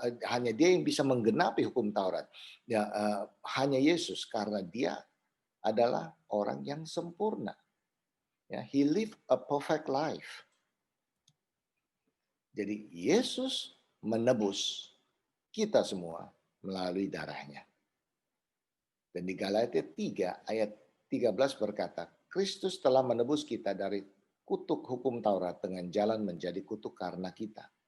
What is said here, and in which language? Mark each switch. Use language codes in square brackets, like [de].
[id] Hanya Dia yang bisa menggenapi hukum Taurat. Ya, hanya Yesus karena Dia adalah orang yang sempurna. [en] Ya, he lived a perfect life. [id] Jadi Yesus menebus kita semua melalui darahnya. Dan di Galatia 3 ayat 13 berkata, Kristus telah menebus kita dari kutuk hukum Taurat dengan jalan menjadi kutuk karena kita.